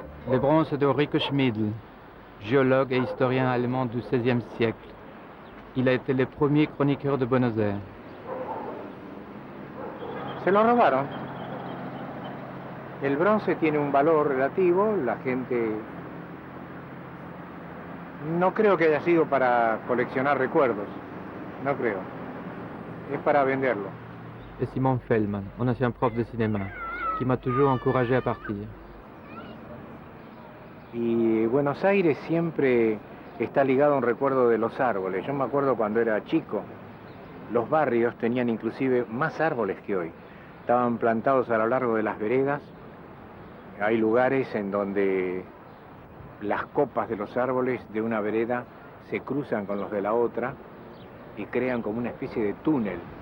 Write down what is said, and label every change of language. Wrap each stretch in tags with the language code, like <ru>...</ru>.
<fr>Les bronzes de Ulrich Schmidl, géologue et historien allemand du XVIe siècle. Il a été le premier chroniqueur de Buenos Aires.</fr> <es>Se lo robaron. El bronce tiene un valor relativo, la gente... No creo que haya sido para coleccionar recuerdos, no creo. Es para venderlo.</es> <fr>Et Simon Feldman, un ancien prof de cinéma, qui m'a toujours encouragé à partir.</fr> <es>Y Buenos Aires siempre está ligado a un recuerdo de los árboles. Yo me acuerdo cuando era chico, los barrios tenían inclusive más árboles que hoy. Estaban plantados a lo largo de las veredas. Hay lugares en donde las copas de los árboles de una vereda se cruzan con los de la otra y crean como una especie de túnel.</es>